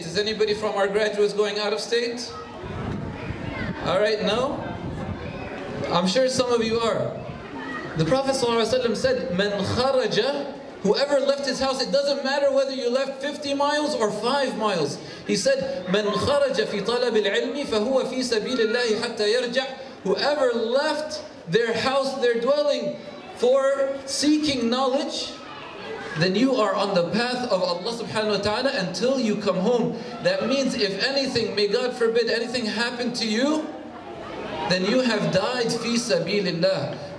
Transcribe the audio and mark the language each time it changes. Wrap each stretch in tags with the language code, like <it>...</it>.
<en>Is anybody from our graduates going out of state? All right, no? I'm sure some of you are. The Prophet ﷺ said,</en> <ar>من خرج.</ar> <en>Whoever left his house, it doesn't matter whether you left 50 miles or 5 miles.</en> <ar>He said, مَنْ خَرَجَ فِي طَلَبِ الْعِلْمِ فَهُوَ فِي سَبِيلِ اللَّهِ حَتَّى يَرْجَعْ.</ar> <en>Whoever left their house, their dwelling, for seeking knowledge, then you are on the path of Allah subhanahu wa ta'ala until you come home. That means if anything, may God forbid, anything happen to you, then you have died fi sabilillah.</en>